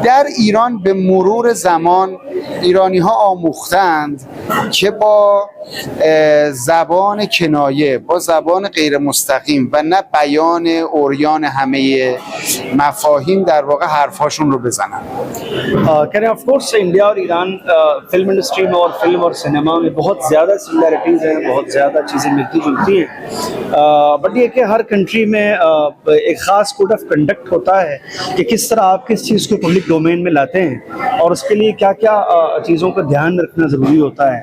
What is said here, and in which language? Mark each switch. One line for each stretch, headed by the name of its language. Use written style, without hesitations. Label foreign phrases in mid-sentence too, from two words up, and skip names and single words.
Persian: در ایران به مرور زمان ایرانی‌ها آموختند که با زبان کنایه، با زبان غیر مستقیم و نه بیان عریان همه مفاهیم در واقع حرف‌هاشون رو بزنن.
English: of course
Hindi: इंडिया और ईरान
English: film industry
Hindi: में और फिल्म और सिनेमा में बहुत ज़्यादा सिमिलैरिटीज़ हैं, बहुत ज़्यादा चीज़ें मिलती जुलती हैं। बट ये कि हर कंट्री में एक ख़ास
English: code of conduct
Hindi: होता है कि किस तरह आप किस चीज़ को
English: public domain
Hindi: में लाते हैं और उसके लिए क्या क्या चीज़ों का ध्यान रखना ज़रूरी होता है।